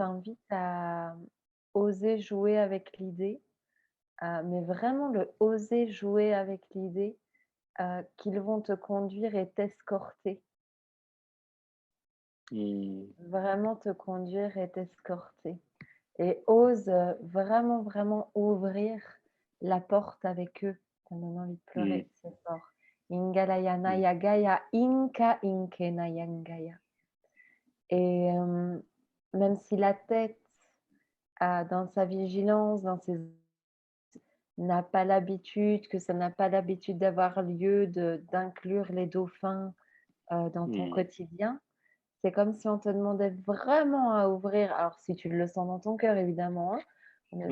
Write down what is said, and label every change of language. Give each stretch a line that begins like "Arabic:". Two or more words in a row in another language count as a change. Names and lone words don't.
French: t'invite à oser jouer avec l'idée, mais vraiment le oser jouer avec l'idée, qu'ils vont te conduire et t'escorter. Mmh. Vraiment te conduire et t'escorter et ose, vraiment, vraiment ouvrir la porte avec eux. Ça me donne envie de Mmh. pleurer, c'est fort. Ingalayana Mmh. yagaya inka inkena yangaya et même si la tête, dans sa vigilance, dans ses n'a pas l'habitude, que ça n'a pas l'habitude d'avoir lieu d'inclure les dauphins, dans ton Mmh. quotidien. C'est comme si on te demandait vraiment à ouvrir alors si tu le sens dans ton cœur évidemment, hein, on n'est